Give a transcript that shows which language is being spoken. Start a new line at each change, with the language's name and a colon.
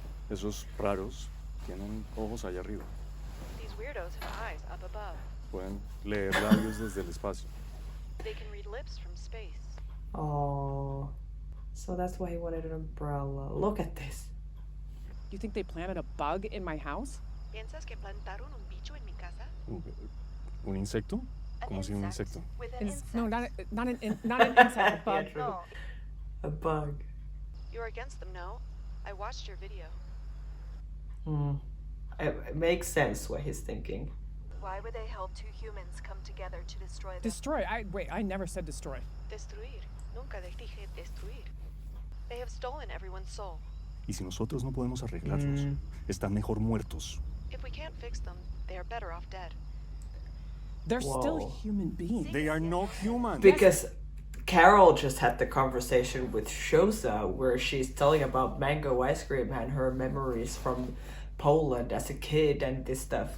Spanish: Esos raros tienen ojos allá arriba.
English: These weirdos have eyes up above.
Spanish: Pueden leer labios desde el espacio.
English: They can read lips from space. Oh, so that's why he wanted an umbrella. Look at this. You think they planted a bug in my house?
Spanish: ¿Piensas que plantaron un bicho en mi casa? ¿Un insecto? ¿Cómo si un insecto?
English: With an No, insect. not an insect, a bug. Yeah, true. No. A bug. You're against them, no? I watched your video. It makes sense what he's thinking. Why would they help two humans come together to destroy them? Destroy. I never said destroy.
Spanish: Destruir. Nunca les dije destruir.
English: They have stolen everyone's soul.
Spanish: Y si nosotros no podemos arreglarlos, están mejor muertos.
English: If we can't fix them, they are better off dead. They're still Whoa. human beings. They are not human. Because Carol just had the conversation with Shosa where she's telling about mango ice cream and her memories from Poland as a kid and this stuff.